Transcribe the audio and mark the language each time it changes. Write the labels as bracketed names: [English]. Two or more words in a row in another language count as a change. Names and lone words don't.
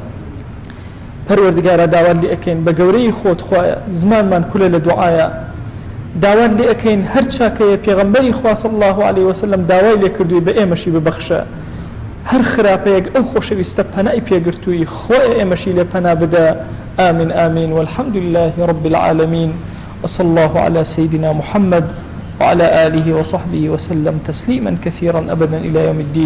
[Central Kurdish] پەروەردگارە داوات لێ ئەکەین بە گەورەی خۆت خوایە زمانمان کولە لە دوعایە داوات لێ ئەکەین هەر چاکەیە پێغەمبەری خوا [Arabic] صلی الله عليه وسلم [Central Kurdish] داوای لێ کردووی بە ئێمەشی ببەخشە هەر خراپەیەک ئەو خۆشەویستە پەنای پێگرتووی خۆی ئێمەشی لێ پەنا بدە [Arabic] آمين آمين والحمد لله رب العالمين وصلى الله على سيدنا محمد وعلى آله وصحبه وسلم تسليما كثيرا أبدا إلى يوم الدين